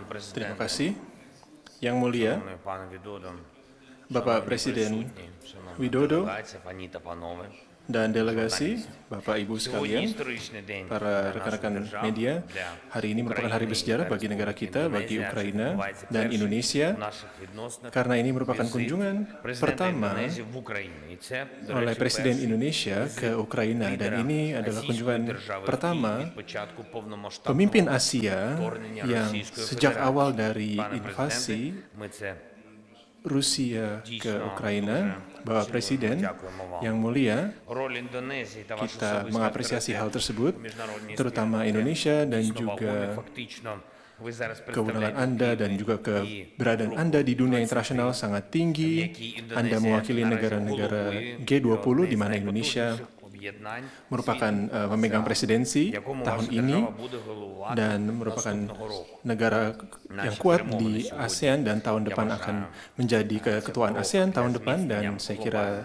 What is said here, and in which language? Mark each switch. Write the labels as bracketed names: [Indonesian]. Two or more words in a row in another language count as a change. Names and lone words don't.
[Indonesian] Terima [Ukrainian] президенте, [Indonesian] kasih. Yang mulia, [Ukrainian] шановний пане Widodo, [Indonesian] Bapak [Ukrainian] шановні [Indonesian] Presiden [Ukrainian] присутні, шановна [Indonesian] Widodo [Ukrainian] делегація, пані та панове. [Indonesian] dan delegasi, Bapak Ibu [Ukrainian] Сьогодні [Indonesian] sekalian, [Ukrainian] історичний день для [Indonesian] para [Ukrainian] нашої [Indonesian] rekan-rekan [Ukrainian] держави, [Indonesian] media, [Ukrainian] для [Indonesian] hari ini merupakan hari [Ukrainian] України [Indonesian] bersejarah [Ukrainian] та [Indonesian] bagi negara [Ukrainian] Республіки [Indonesian] kita, bagi [Ukrainian] Індонезія, що [Indonesian] Ukraina [Ukrainian] відбувається [Indonesian] dan [Ukrainian] перший [Indonesian] Indonesia, [Ukrainian] в наших відносинах [Indonesian] karena ini merupakan [Ukrainian] візит [Indonesian] kunjungan [Ukrainian] президента [Indonesian] pertama [Ukrainian] Індонезії в Україні. І це, до [Indonesian] oleh [Ukrainian] речі, [Indonesian] Presiden [Ukrainian] перший [Indonesian] Indonesia ke Ukraina dan [Ukrainian] лідера [Indonesian] ini adalah [Ukrainian] Азійської [Indonesian] kunjungan [Ukrainian] держави [Indonesian] pertama [Ukrainian] від початку повномасштабного [Indonesian] pemimpin Asia [Ukrainian] вторгнення [Indonesian] yang [Ukrainian] Російської [Indonesian] sejak [Ukrainian] Федерації. [Indonesian] awal dari [Ukrainian] Пане [Indonesian] invasi [Ukrainian] президенте, ми це [Indonesian] Rusia ke Ukraina, Bapak Presiden yang mulia, [Ukrainian] роль Індонезії та ваша [Indonesian] kita [Ukrainian] особиста [Indonesian] mengapresiasi hal tersebut, [Ukrainian] в міжнародній [Indonesian] terutama [Ukrainian] спільноті [Indonesian] Indonesia dan [Ukrainian] дійсно вагомі. [Indonesian] juga [Ukrainian] Фактично, ви зараз [Indonesian] keundangan [Ukrainian] представляєте [Indonesian] Anda dan juga keberadaan Anda di dunia internasional sangat tinggi. Anda mewakili negara-negara G20 di mana Indonesia merupakan memegang presidensi tahun ini dan merupakan negara yang kuat di ASEAN dan tahun depan akan menjadi keketuaan ASEAN tahun depan, dan saya kira